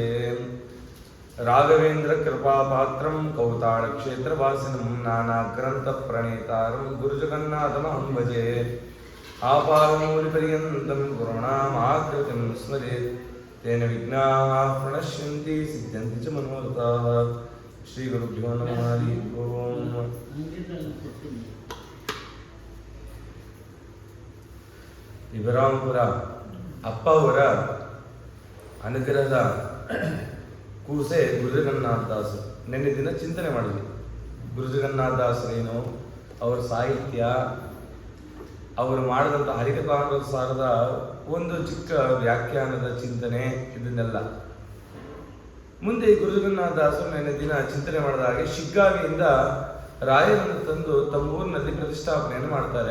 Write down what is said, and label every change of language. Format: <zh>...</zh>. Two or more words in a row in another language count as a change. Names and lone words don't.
<sa>राघवेन्द्र कृपापात्रं कौतालक्षेत्रवासिनं नानाग्रन्थप्रणेतारं गुरुजगन्नाथमहं भजे। आपादमौलिपर्यन्तं गुरूणामाकृतिं स्मरेत् तेन विघ्नाः प्रणश्यन्ति सिद्ध्यन्ति च मनोरथाः। श्रीगुरुभ्यो नमः। हरि ओम्।</sa> <kn>ಇಬ್ರಾಂಪುರ ಅಪ್ಪ ಅವರ ಅನುಗ್ರಹದ ಕೂಸೆ ಗುರುಜಗನ್ನಾಥದಾಸ್. ನಿನ್ನೆ ದಿನ ಚಿಂತನೆ ಮಾಡಿದ್ವಿ ಗುರುಜಗನ್ನಾಥದಾಸರೇನು, ಅವರ ಸಾಹಿತ್ಯ, ಅವರು ಮಾಡಿದಂಥ ಹರಿಕಥಾಮೃತ ಸಾರದ ಒಂದು ಚಿಕ್ಕ ವ್ಯಾಖ್ಯಾನದ ಚಿಂತನೆ, ಇದನ್ನೆಲ್ಲ ಮುಂದೆ ಗುರುಜಗನ್ನಾಥದಾಸರು ನಿನ್ನೆ ದಿನ ಚಿಂತನೆ ಮಾಡಿದ ಹಾಗೆ ಶಿಗ್ಗಾವಿಯಿಂದ ರಾಯರನ್ನು ತಂದು ತಮ್ಮ ಊರಿನಲ್ಲಿ ಪ್ರತಿಷ್ಠಾಪನೆಯನ್ನು ಮಾಡ್ತಾರೆ.</kn>